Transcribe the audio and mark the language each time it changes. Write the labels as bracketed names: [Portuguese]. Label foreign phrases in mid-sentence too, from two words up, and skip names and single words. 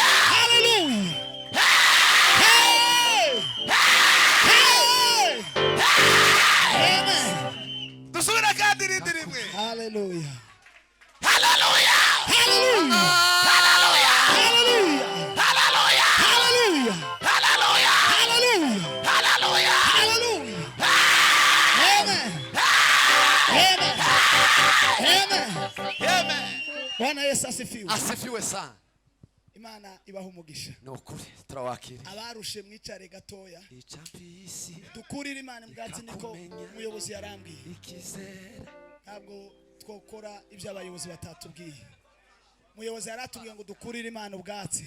[Kinyarwanda] Hallelujah. Amen. Dusubira kandi rindi rimwe. Hallelujah. Haleluya! Hallelujah. Haleluya! Hallelujah. Haleluya! Hallelujah. Haleluya! Hallelujah. Haleluya! Hallelujah. Amen. Amen. Amen. [Swahili] Bwana Yesu asifiwe. Asifiwe sana. [Kinyarwanda] Imana ibaha umugisha. Nukuri turawakiri. Abarushe mwicare gatoya. Icyambisi Dukurire Imana mbwatsi niko umuyobozi yarambwiye. ikizera. Ntabwo twokora ibyo abayobozi batatubwiye. Umuyobozi yaratubwiye ngo dukurire Imana ubwatsi.